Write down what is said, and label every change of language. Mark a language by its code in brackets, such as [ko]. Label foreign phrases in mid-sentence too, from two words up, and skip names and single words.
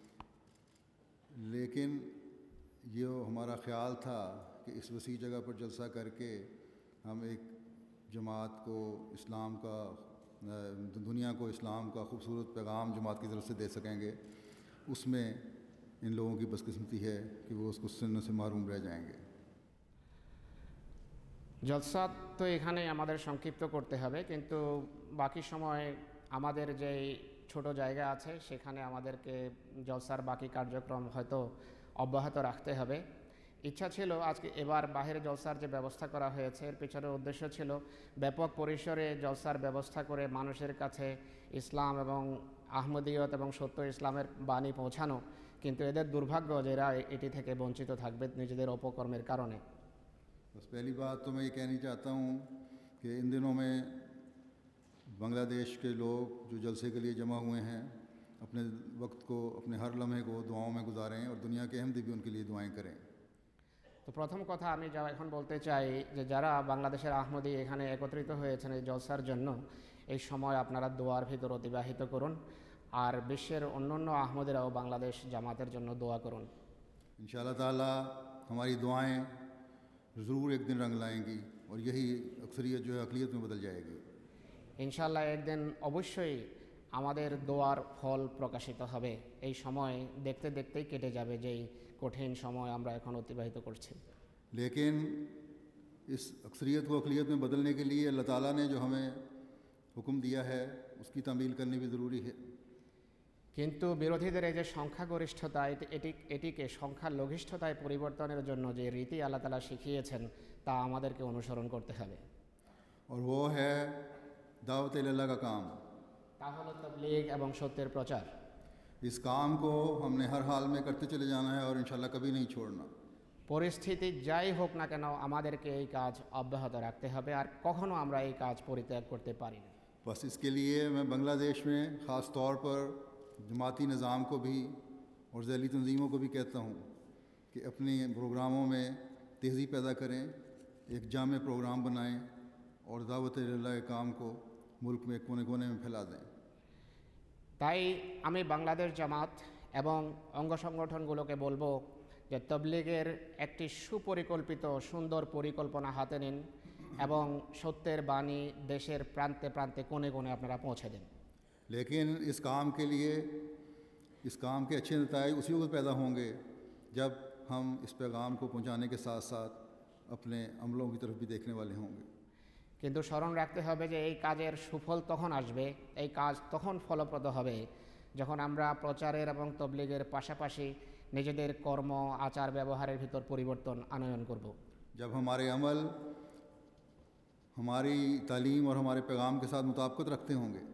[ur] لیکن یہ ہمارا خیال تھا کہ اس وسیع جگہ پر جلسہ کر کے ہم ایک جماعت کو اسلام کا، دنیا کو اسلام کا خوبصورت پیغام جماعت کی طرف سے دے سکیں گے۔ اس میں ان لوگوں کی بدقسمتی ہے کہ وہ اس کو سننے سے محروم رہ جائیں گے۔ [bn] জলসা তো এখানে আমাদের সংক্ষিপ্ত করতে হবে, কিন্তু বাকি সময় আমাদের যে ছোট জায়গা আছে সেখানে আমাদেরকে জলসার বাকি কার্যক্রম হয়তো অব্যাহত রাখতে হবে। ইচ্ছা ছিল আজকে এবার বাহিরে জলসার যে ব্যবস্থা করা হয়েছে এর পিছনে উদ্দেশ্য ছিল ব্যাপক পরিসরে জলসার ব্যবস্থা করে মানুষের কাছে ইসলাম এবং আহমদিয়ত এবং সত্য ইসলামের বাণী পৌঁছানো, কিন্তু এদের দুর্ভাগ্য যে এরা এটি থেকে বঞ্চিত থাকবে নিজেদের অপকর্মের কারণে। [ur] بس پہلی بات تو میں یہ کہنی چاہتا ہوں کہ ان دنوں میں بنگلہ دیش کے لوگ جو جلسے کے لیے جمع ہوئے ہیں اپنے وقت کو، اپنے ہر لمحے کو دعاؤں میں گزاریں، اور دنیا کے احمدی بھی ان کے لیے دعائیں کریں۔ [bn] তো প্রথম কথা আমি যা এখন বলতে চাই যে যারা বাংলাদেশের আহমদি এখানে একত্রিত হয়েছেন এই জলসার জন্য, এই সময় আপনারা দোয়ার ভিতর অতিবাহিত করুন, আর বিশ্বের অন্যান্য আহমদিরাও বাংলাদেশ জামাতের জন্য দোয়া করুন। [ar] انشاءاللہ تعالیٰ [ur] ہماری دعائیں ضرور ایک دن رنگ لائیں گی، اور یہی اکثریت جو ہے اقلیت میں بدل جائے گی۔ [bn] ইনশাআল্লাহ একদিন অবশ্যই আমাদের দোয়ার ফল প্রকাশিত হবে। এই সময় দেখতে দেখতেই কেটে যাবে যেই কঠিন সময় আমরা এখন অতিবাহিত করছি। [ur] لیکن اس اکثریت کو اقلیت میں بدلنے کے لیے اللہ تعالیٰ نے جو ہمیں حکم دیا ہے اس کی تعمیل کرنی بھی ضروری ہے۔ [bn] কিন্তু বিরোধীদের এই যে সংখ্যাগরিষ্ঠতা, এটিকে সংখ্যালঘিষ্ঠতায় পরিবর্তনের জন্য যে রীতি আল্লাহ তাআলা শিখিয়েছেন তা আমাদেরকে অনুসরণ করতে হবে। [ur] اور وہ ہے دعوت اللہ کا کام۔ [bn] তা হলো তাবলীগ এবং সত্যের প্রচার। [ur] اس کام کو ہم نے ہر حال میں کرتے چلے جانا ہے اور انشاءاللہ کبھی نہیں چھوڑنا۔ [bn] পরিস্থিতি যাই হোক না কেন আমাদেরকে এই কাজ অব্যাহত রাখতে হবে, আর কখনো আমরা এই কাজ পরিত্যাগ করতে পারি না। [ur] بس اس کے لیے میں بنگلہ دیش میں خاص طور پر جماعتی نظام کو بھی اور ذیلی تنظیموں کو بھی کہتا ہوں کہ اپنے پروگراموں میں تیزی پیدا کریں، ایک جامع پروگرام بنائیں اور دعوت اللہ کے کام کو ملک میں کونے کونے میں پھیلا دیں۔ [bn] তাই আমি বাংলাদেশ জামাত এবং অঙ্গ সংগঠনগুলোকে বলবো যে তবলিগের একটি সুপরিকল্পিত সুন্দর পরিকল্পনা হাতে নিন এবং সত্যের বাণী দেশের প্রান্তে প্রান্তে কোণে কোণে আপনারা পৌঁছে দেন। [ur] لیکن اس کام کے لیے، اس کام کے اچھے نتائج اسی وقت پیدا ہوں گے جب ہم اس پیغام کو پہنچانے کے ساتھ ساتھ اپنے عملوں کی طرف بھی دیکھنے والے ہوں گے۔ [bn] কিন্তু স্মরণ রাখতে হবে যে এই কাজের সুফল তখন আসবে, এই কাজ তখন ফলপ্রদ হবে যখন আমরা প্রচারের এবং তবলিগের পাশাপাশি নিজেদের কর্ম আচার ব্যবহারের ভিতর পরিবর্তন আনয়ন করব। [ur] جب ہمارے عمل ہماری تعلیم اور ہمارے پیغام کے ساتھ مطابقت رکھتے ہوں گے,